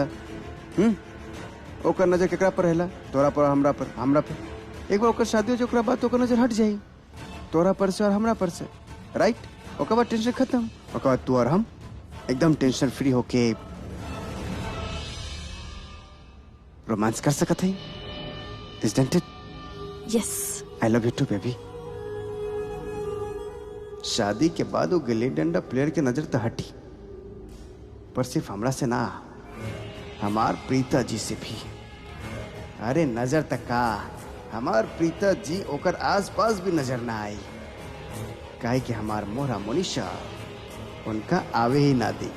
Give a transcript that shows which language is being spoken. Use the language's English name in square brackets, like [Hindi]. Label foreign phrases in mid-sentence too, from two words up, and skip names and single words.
[Bhojpuri] ओकर नजर केकरा पर रहेला? तोरा पर, हमरा पर, हमरा पे। एक बार ओकर शादी हो जाए, ओकरा बाद ओकर नजर हट जाई तोरा पर से और हमरा पर से, राइट? ओकर बाद टेंशन खत्म। ओकर बाद तू और हम एकदम [English] tension free [Bhojpuri] होके रोमांस कर सकत हई। [English] Isn't it? Yes. I love you too, baby. [Bhojpuri] शादी के बाद वो गिल्ली डंडा प्लेयर के नजर तो हटी, पर सिर्फ हमरा से ना, हमार प्रीता जी से भी। अरे नजर तक का, हमार प्रीता जी ओकर आस पास भी नजर ना आई, काहे कि हमार मोरा मोनिशा उनका आवे ही ना दी।